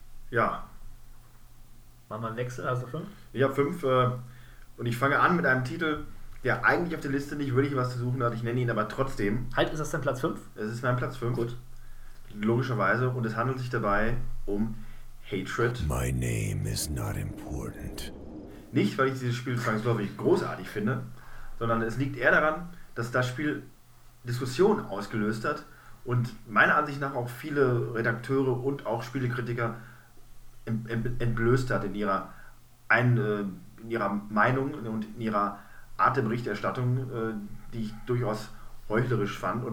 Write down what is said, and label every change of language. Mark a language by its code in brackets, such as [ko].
[de] Ja. Machen wir einen Wechsel, hast du fünf? Ich habe fünf und ich fange an mit einem Titel, der eigentlich auf der Liste nicht wirklich was zu suchen hat. Ich nenne ihn aber trotzdem. Halt, ist das dein Platz 5? Es ist mein Platz 5. Gut. Logischerweise. Und es handelt sich dabei um Hatred. [en] My name is not important. [de] Nicht, weil ich dieses Spiel zwangsläufig großartig finde, sondern es liegt eher daran, dass das Spiel Diskussionen ausgelöst hat. Und meiner Ansicht nach auch viele Redakteure und auch Spielekritiker entblößt hat in ihrer Meinung und in ihrer Art der Berichterstattung, die ich durchaus heuchlerisch fand.